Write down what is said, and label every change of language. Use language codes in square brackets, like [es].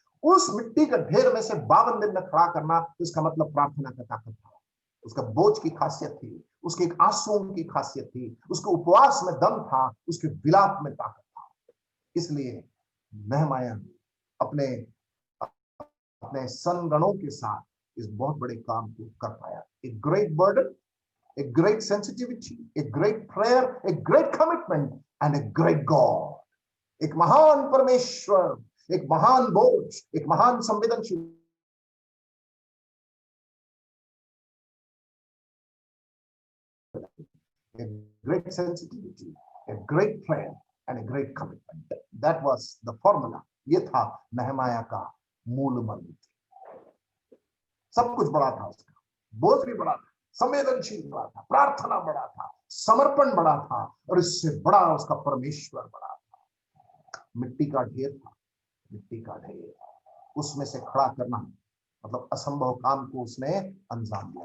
[hi] उस मिट्टी का ढेर में से 52 दिन में खड़ा करना, तो इसका मतलब प्रार्थना का ताकत था। उसका बोझ की खासियत थी, उसके एक आंसुओं की खासियत थी, उसके उपवास में दम था, उसके विलाप में ताकत था। इसलिए नहमाया अपने अपने संगणों के साथ इस बहुत बड़े काम को कर पाया। [en] एक great burden, a great sensitivity, a great prayer, a great commitment and a great God. [hi] एक महान परमेश्वर, एक महान बोझ, एक महान संवेदनशील, [en] a great sensitivity, a great prayer and a great commitment. That was the formula. [hi] ये था नहमाया का मूल मंत्र। सब कुछ बड़ा था उसका, बोझ भी बड़ा था, संवेदनशील बड़ा था, प्रार्थना बड़ा था, समर्पण बड़ा था, और इससे बड़ा उसका परमेश्वर बड़ा था। मिट्टी का ढेर था, मिट्टी का ढेर, उसमें से खड़ा करना मतलब असंभव काम को उसने अंजाम दिया।